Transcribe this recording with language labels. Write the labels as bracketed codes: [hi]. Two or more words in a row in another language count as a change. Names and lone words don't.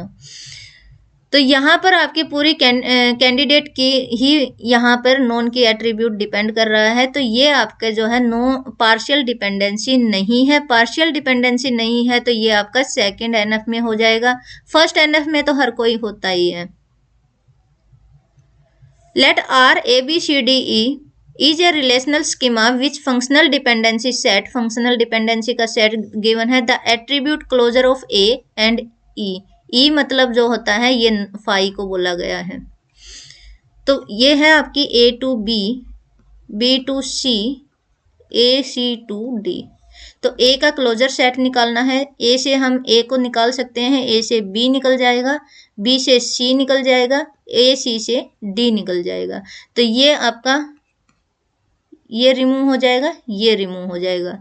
[hi] तो यहाँ पर आपकी पूरी कैंडिडेट की ही यहाँ पर [en] non key attribute [hi] डिपेंड कर रहा है, तो ये आपका जो है [en] no partial dependency [hi] नहीं है। [en] partial dependency [hi] नहीं है तो ये आपका [en] second NF [hi] में हो जाएगा, [en] first NF [hi] में तो हर कोई होता ही है। [en] Let R A B C D E is a relational schema which functional dependency set, functional dependency का set given है, the attribute closure of A and E, E [hi] मतलब जो होता है ये फाई को बोला गया है। तो ये है आपकी [en] A to B, B to C, A C to D। [hi] तो ए का [en] closure set [hi] निकालना है, ए से हम ए को निकाल सकते हैं, ए से बी निकल जाएगा, बी से सी निकल जाएगा, ए सी से डी निकल जाएगा। तो ये आपका ये रिमूव हो जाएगा, ये रिमूव हो जाएगा।